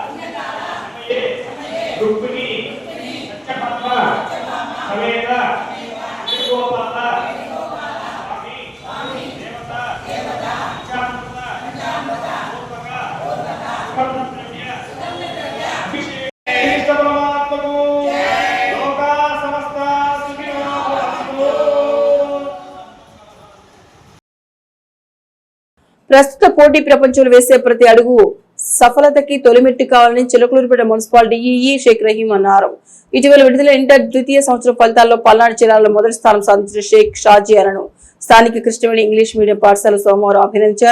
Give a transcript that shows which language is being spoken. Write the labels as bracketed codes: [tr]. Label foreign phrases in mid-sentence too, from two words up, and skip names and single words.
[sa] रुक्मिणी सत्यभामा समेत वेणुगोपाल स्वामी देवता पंचामृत स्वर्णद्रव्य अभिषेक परमात्मको लोका समस्ता सुखिनो भवन्तु. [te] ప్రస్తుత పోటీ ప్రపంచంలో వేసే ప్రతి అడుగు సఫలతకి తొలిమెట్టు కావాలని చిలకలూరుపేట [en] municipal DEE [te] షేక్ రహీం అన్నారు. ఇటీవల విడుదల ఇంటర్ ద్వితీయ సంవత్సరం ఫలితాల్లో పల్నాడు జిల్లాలో మొదటి స్థానం సాధించిన షేక్ షాజియాలను స్థానిక కృష్ణవేణి [en] English medium [te] పాఠశాల సోమవారం అభినందించారు.